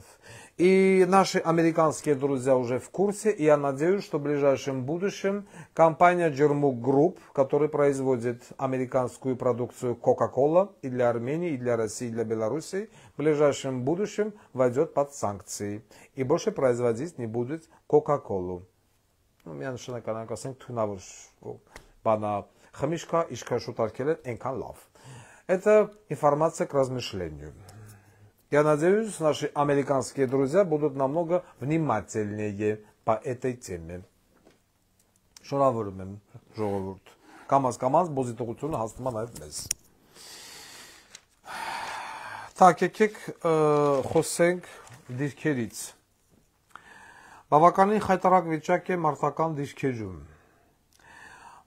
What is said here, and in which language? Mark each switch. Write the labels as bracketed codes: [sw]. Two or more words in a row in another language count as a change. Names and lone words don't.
[ru] И наши американские друзья уже в курсе, и я надеюсь, что в ближайшем будущем компания Germu Group, которая производит американскую продукцию Coca-Cola и для Армении, и для России, и для Беларуси, в ближайшем будущем войдет под санкции и больше производить не будет Coca-Cola. Ну, меня начинает [hy] ասենք թունավոր բանա խմիչքա իշքա շուտ արկել են այնքան լավ. [ru] Это информация к размышлению. Я надеюсь, наши американские друзья будут намного внимательнее по этой теме. [hy] Շնորհավորում եմ ժողովուրդ. Կամաց բոզիտողությունը հասնում է նաև մեզ. Так, եկեք խոսենք դիրքերից. Բավականին խայտարակ վիճակ է մարտական դիրքերում.